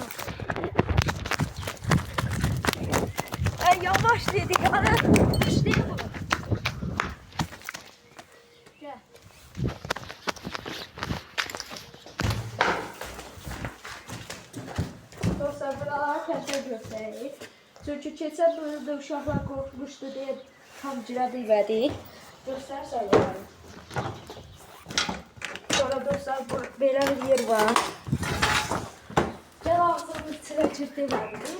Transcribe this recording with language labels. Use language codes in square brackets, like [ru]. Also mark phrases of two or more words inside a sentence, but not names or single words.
[az] Yavaş dedik, ana. [tr] İşte bu. Gel. [az] Dostlar, buralara təsvir göstərək. Çünki keçən bölümdə uşaqlar qorxmuşdu deyə tam girə bilmədik. Göstər sayıları. Sonra dostlar, belə bir yer var. Gəl [tr] ağzının içine [az] çirtə elədik.